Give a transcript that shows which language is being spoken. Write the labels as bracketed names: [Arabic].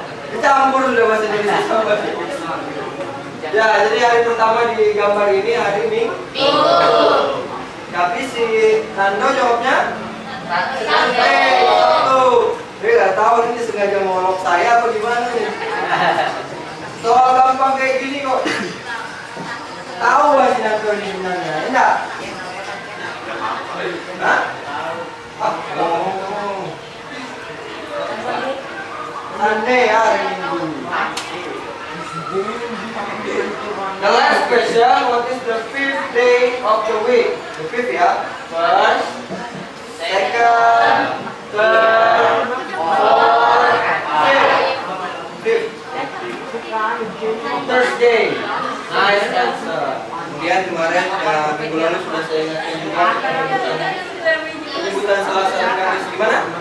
[Indonesian] Dicampur sudah bahasa Indonesia sama bahasa Inggris. Ya, jadi hari pertama di gambar ini hari Minggu. Tapi si Nando jawabnya Sunday. Dia nggak tahu ini sengaja ngolok saya apa gimana nih. Soal gampang kayak gini kok. Tahu lah si Nando ini sebenarnya, enggak? Hah? Sunday ya, hari Minggu. [English] The last question, what is the fifth day of the week? The fifth ya. First, second, third, fourth, fifth. Thursday. Nice answer. [Indonesian] Kemudian kemarin minggu lalu sudah saya ingatkan juga penyebutan salah satu kamis gimana?